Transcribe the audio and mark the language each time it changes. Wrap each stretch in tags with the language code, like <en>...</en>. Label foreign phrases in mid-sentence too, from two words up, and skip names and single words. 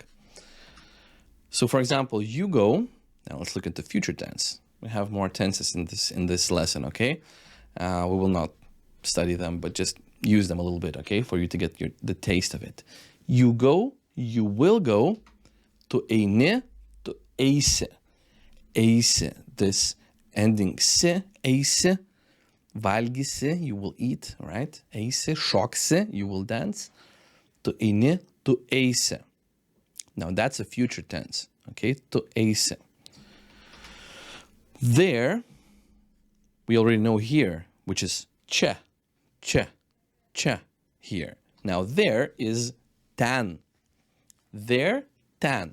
<en>So, for example, you go. Now let's look at the future tense. We have more tenses in this lesson, okay? We will not study them, but just use them a little bit, okay, for you to get the taste of it. You go, you will go,</en> <lt>tu eini, tu eisi. Eisi,</lt> <en>this ending si,</en> <lt>eisi, valgysi,</lt> <en>you will eat, right?</en> <lt>Eisi, šoksi,</lt> <en>you will dance.</en> <lt>Tu eini, tu eisi.</lt> <en>Now that's a future tense, okay?</en> <lt>Tu eisi.</lt> <en>There, we already know here, which is čia, here. Now there is ten. There, ten.</en>